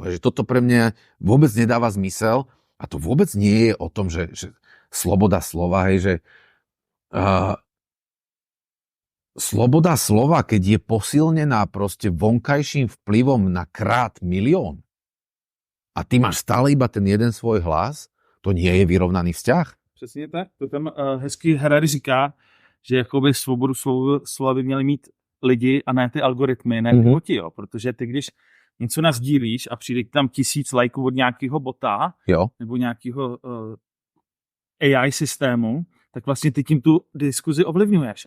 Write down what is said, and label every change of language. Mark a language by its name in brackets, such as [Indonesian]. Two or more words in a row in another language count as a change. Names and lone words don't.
[Slovak] Že toto pre mňa vôbec nedáva zmysel a to vôbec nie je o tom, že sloboda slova, hej, že sloboda slova, keď je posilnená proste vonkajším vplyvom na krát milión, a ty máš stále iba ten jeden svoj hlas, to nie je vyrovnaný vzťah. [Czech] Přesně tak. To tam hezky Harari říká, že jakoby svobodu slova by měli mít lidi a ne ty algoritmy, ne ty boti, jo. Protože ty, když něco nasdílíš a přijde tam 1000 lajků od nějakého bota, jo, nebo nějakého AI systému, tak vlastně ty tím tu diskuzi ovlivňuješ.